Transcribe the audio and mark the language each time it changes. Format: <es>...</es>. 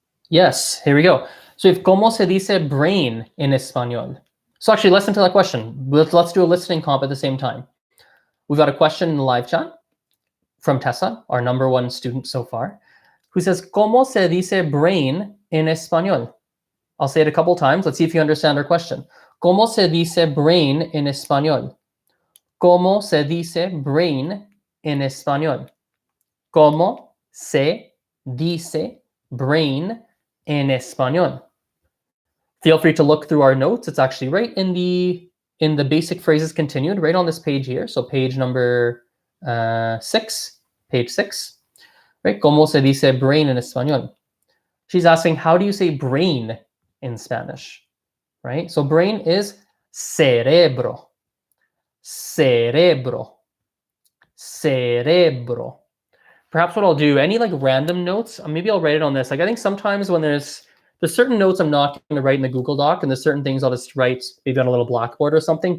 <en>Yes, here we go. So if</en> <es>¿cómo se dice brain in español?</es> <en>So actually, listen to that question. Let's do a listening comp at the same time. We've got a question in the live chat from Tessa, our #1 student so far, who says,</en> <es>¿Cómo se dice brain en español?</es> <en>I'll say it a couple times. Let's see if you understand our question.</en> <es>¿Cómo se dice brain en español? ¿Cómo se dice brain en español? ¿Cómo se dice brain en español?</es> <en>Feel free to look through our notes. It's actually right in the basic phrases continued, right on this page here. So page number 6, page 6, right?</en> <es>¿Cómo se dice brain en español?</es> <en>She's asking, how do you say brain in Spanish, right? So brain is cerebro, cerebro, cerebro. Perhaps what I'll do, any like random notes, maybe I'll write it on this. Like I think sometimes when there's certain notes I'm not going to write in the Google Doc, and there's certain things I'll just write maybe on a little blackboard or something.</en>